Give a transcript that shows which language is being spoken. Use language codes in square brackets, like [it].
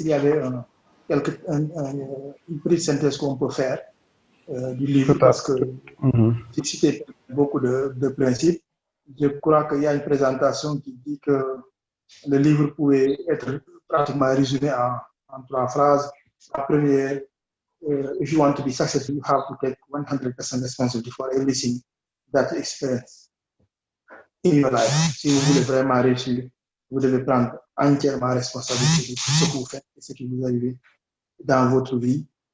[fr] Il y avait une petite synthèse qu'on peut faire du livre parce que j'ai cité beaucoup de principes. Je crois qu'il y a une présentation qui dit que le livre pouvait être pratiquement résumé en 3 phrases. La première, [en] if you want to be successful, you have to take 100% responsibility for everything that you experience in your life. [fr] Si vous voulez vraiment réussir, vous devez prendre entièrement responsabilité de tout ce que vous faites et ce qui vous arrive dans votre vie.